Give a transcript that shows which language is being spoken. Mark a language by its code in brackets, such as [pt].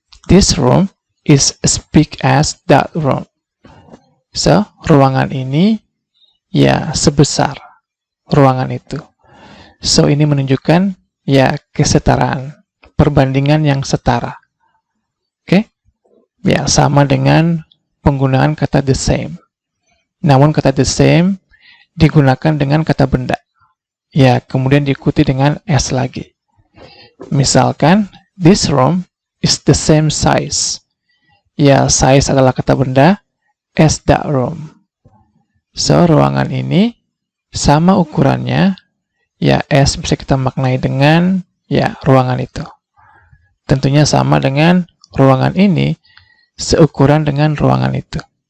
[en] This room is as big as that room. [id] So, ruangan ini sebesar ruangan itu. So, ini menunjukkan kesetaraan, perbandingan yang setara. Oke? Sama dengan penggunaan kata the same. Namun kata the same digunakan dengan kata benda. Kemudian diikuti dengan S lagi. Misalkan, [en] this room is the same size. [id] Size adalah kata benda [en] as that room. [id] So, ruangan ini sama ukurannya, S bisa kita maknai dengan, ruangan itu. Tentunya sama dengan ruangan ini, seukuran dengan ruangan itu.